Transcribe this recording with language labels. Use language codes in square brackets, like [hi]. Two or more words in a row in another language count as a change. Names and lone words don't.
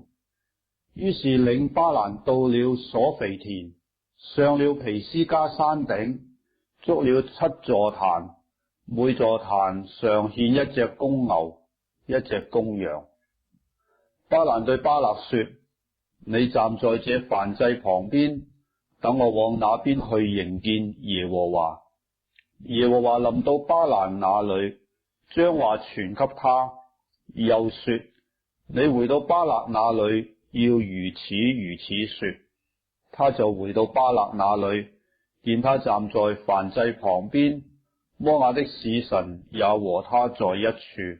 [zh] 於是領巴蘭到了所肥田，上了皮斯加山頂，築了7座壇，每座壇上獻一隻公牛，一隻公羊。巴蘭對巴勒說：你站在這燔祭旁邊，等我往那邊去迎見耶和華。耶和華臨到巴蘭那裏，將話傳給他，又說：你回到巴勒那裏，要如此說。他就回到巴勒那裏，見他站在燔祭旁邊，摩亞的使臣也和他在一處。